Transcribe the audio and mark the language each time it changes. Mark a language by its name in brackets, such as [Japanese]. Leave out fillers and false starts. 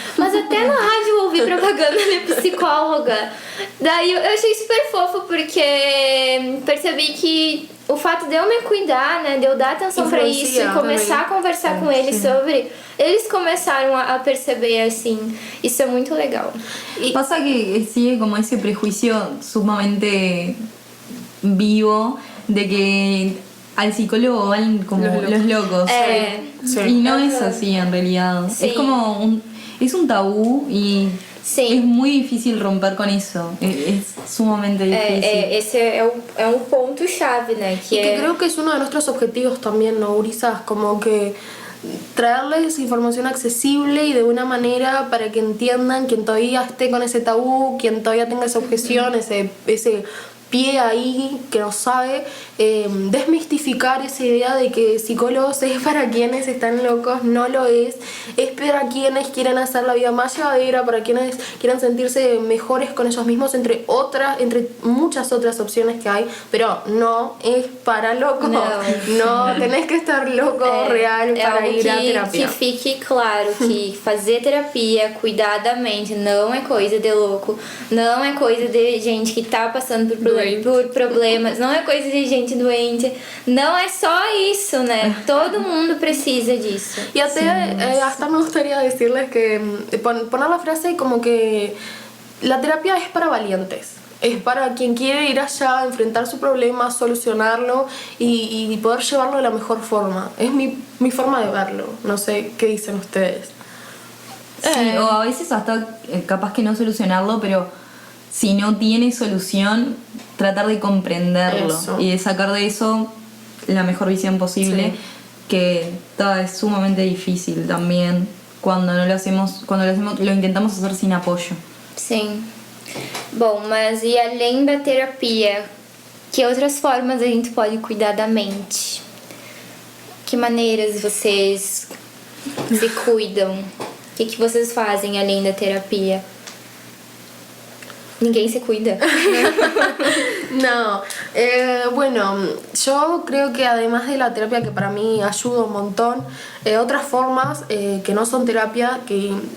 [Portuguese] Mas até na rádio eu ouvi propaganda de psicóloga. Daí eu achei super fofo, porque percebi que o fato de eu me cuidar, né, de eu dar atenção pra isso e começar a conversar com eles sobre... Eles começaram a perceber, assim, isso é muito legal. [Spanish] Y pasa que sigue como ese prejuicio sumamente vivo de que al psicólogo van como los locos. Sí. Y no es así en realidad. Sí. Es como es un tabú y Sí. es muy difícil romper con eso. Es sumamente difícil. [Portuguese] Esse é um ponto-chave, né? [Spanish] Y que creo que es uno de nuestros objetivos también, ¿no, gurisas? Como que traerles información accesible y de una manera para que entiendan, quien todavía esté con ese tabú, quien todavía tenga esa objeción, ese pie ahí que no sabe, desmistificar esa idea de que psicólogos es para quienes están locos. No lo es para quienes quieren hacer la vida más llevadera, para quienes quieran sentirse mejores con ellos mismos, entre muchas otras opciones que hay, pero no es para locos. No tenés que estar loco real para ir a terapia. [Portuguese] Que fique claro que fazer terapia, cuidar da mente, não é coisa de louco, não é coisa de gente que tá passando por problemas, não é coisa de gente doente, não é só isso, né? Todo mundo precisa disso. [Spanish] Y hasta me gustaría decirles que poner la frase como que la terapia es para valientes. Es para quien quiere ir allá, enfrentar su problema, solucionarlo y poder llevarlo de la mejor forma. Es mi forma de verlo. No sé qué dicen ustedes. Sí, o a veces hasta capaz que no solucionarlo, pero si no tiene solución, tratar de comprenderlo Eso. y de sacar de eso la mejor visión posible, Sí. que es sumamente difícil también cuando lo intentamos hacer sin apoyo. [Portuguese] Sim. Bom, mas e além da terapia, que outras formas a gente pode cuidar da mente? Que maneiras vocês se cuidam? O que vocês fazem além da terapia? Ninguém se cuida. [Spanish] No, bueno, yo creo que además de la terapia, que para mí ayuda un montón, otras formas que no son terapia, que